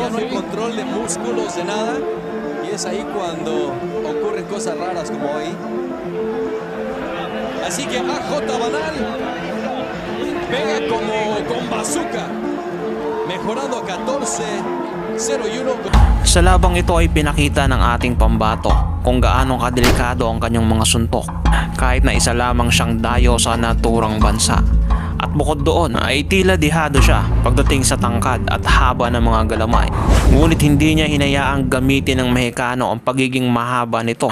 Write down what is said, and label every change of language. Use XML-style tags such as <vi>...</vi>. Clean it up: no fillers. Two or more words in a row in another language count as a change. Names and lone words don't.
<es>ya no hay sí. control de músculos, de nada. Y es ahí cuando ocurren cosas raras como hoy. Así que AJ Banal pega como con bazooka, mejorando a 14-0-1.</es> <tl>Sa labang ito ay pinakita ng ating pambato kung gaano kadelikado ang kanyang mga suntok kahit na isa lamang siyang dayo sa naturang bansa. At bukod doon ay tila dihado siya pagdating sa tangkad at haba ng mga galamay. Ngunit hindi niya hinayaang gamitin ng Mexicano ang pagiging mahaba nito.</tl>